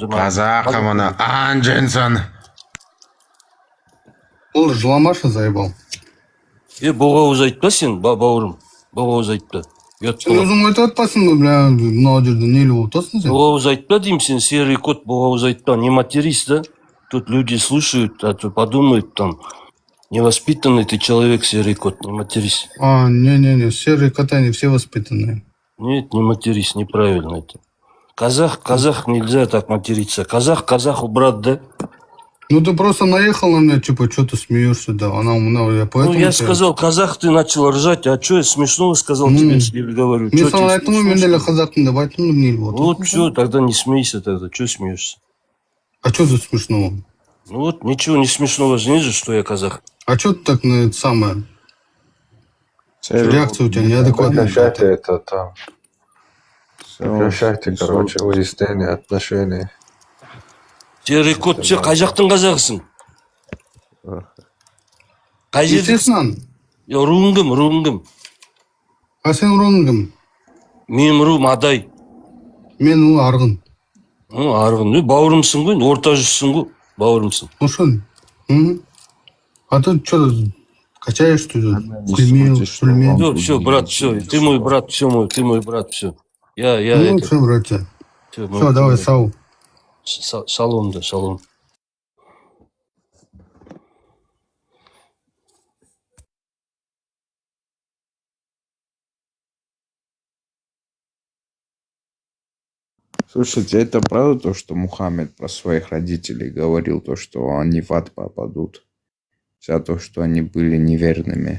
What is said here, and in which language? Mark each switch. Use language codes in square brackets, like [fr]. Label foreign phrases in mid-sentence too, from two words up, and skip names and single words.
[kk] Қазақымына анженсін. Ол жыламашы, заебал. Боғауыз айтпа сен, бауырым. Боғауыз айтпа. Сен өзің айтып атпасың ба, мынау жерде нелі отырсың сен? Боғауыз айтпа деймін сен, серый кот, боғауыз айтпа. [ru] Не матерись, да? Тут люди слушают, а то подумают там. Невоспитанный ты человек, серый кот, не матерись. Не, серые коты, они все воспитанные. Нет, не матерись, неправильно это. Казах нельзя так материться. Казаху брат, да? Ну ты просто наехал на меня, типа, что ты смеешься, да? Я поэтому... Я сказал, казах, ты начал ржать, а что я смешного сказал тебе, говорю? [kk] Мен саған айттым ғой, мен де қазақпын деп айттым ғой, [ru] Вот все, тогда не смейся тогда, что смеешься? А что тут смешного? Ну вот, ничего не смешного же нет же, что я казах. А что ты так на это самое? Реакция у тебя неадекватная. Прекращайте это там. Прекращайте, короче, выяснение отношений. Серый кот, [kk] сен қай жақтың қазағысың? Қай жердің? Естественно. Руың кім? А сен руың кім? Менің руым Адай. Мен Арғын. Арғын, бауырымсың ғой, орта жүзсің ғой, бауырымсың. [ru] Слушай, а ты что качаешь тут? Пульмел. Все, брат, все, ты мой брат, ты мой брат, все. Ну, все, братья. Все, давай, сау. Шалом, да, шалом. Слушайте, это правда то, что Мухаммед про своих родителей говорил, то, что они в ад попадут за то, что они были неверными?